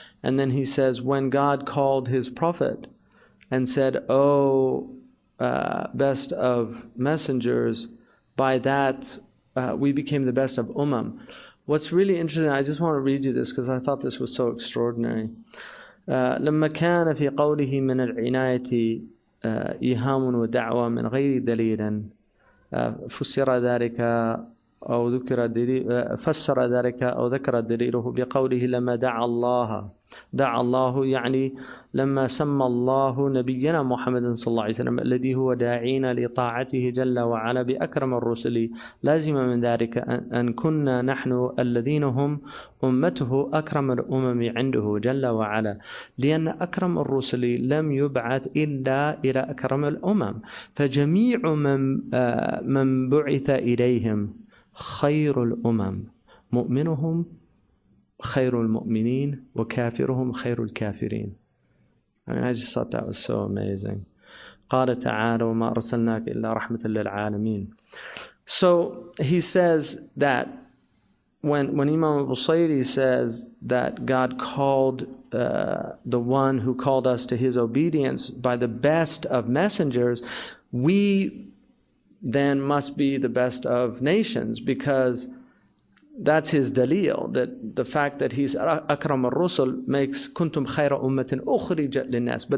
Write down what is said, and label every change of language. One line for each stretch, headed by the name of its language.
English: And then he says, when God called his Prophet and said, O best of messengers, by that we became the best of Ummah. What's really interesting, I just want to read you this because I thought this was so extraordinary.
Arabic: لما كان في قوله من العناية إيهام ودعوة من غير دليل فسر ذلك أو ذكر دليل فسر ذلك أو ذكر دليله بقوله لما دعا الله يعني لما سمى الله نبينا محمد صلى الله عليه وسلم الذي هو داعينا لطاعته جل وعلا بأكرم الرسل. لازم من ذلك أن كنا نحن الذين هم أمته أكرم الأمم عنده جل وعلا، لأن أكرم الرسل لم يبعث إلا إلى أكرم الأمم، فجميع من بعث إليهم خير الأمم، مؤمنهم خير المؤمنين وكافرهم خير الكافرين.
English: I mean, I just thought that was so amazing.
Arabic: قال تعالى وما أرسلناك إلا رحمة للعالمين.
English: So he says that when Imam al-Busayri says that God called the one who called us to his obedience by the best of messengers, we then must be the best of nations, because that's his dalil, that the fact that he's akram ar-rusul makes kuntum khayra ummatin ukhrijat linnas.